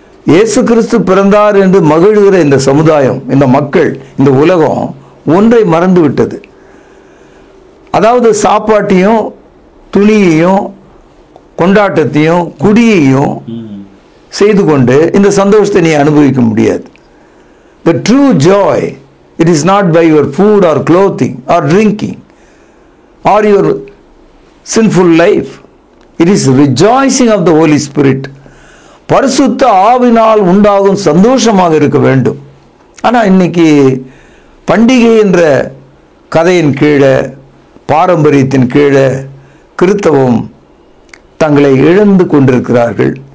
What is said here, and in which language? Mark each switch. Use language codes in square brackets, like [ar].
[ta] இயேசு கிறிஸ்து பிறந்தார் என்று மகிழ்கிற இந்த சமுதாயம், இந்த மக்கள், இந்த உலகம் ஒன்றை மறந்து விட்டது. அதாவது சாப்பாட்டையும் துணியையும் கொண்டாட்டத்தையும் குடியையும் செய்து கொண்டு இந்த சந்தோஷத்தை நீ அனுபவிக்க முடியாது. [en] The true joy, it is not by your food or clothing or drinking or your sinful life. It is rejoicing of the Holy Spirit. [ta] பரிசுத்த ஆவினால் உண்டாகும் சந்தோஷமாக இருக்க வேண்டும். ஆனால் இன்னைக்கு பண்டிகை என்ற கதையின் கீழே, பாரம்பரியத்தின் கீழே கிறிஸ்தவம் தங்களை இழந்து கொண்டிருக்கிறார்கள்.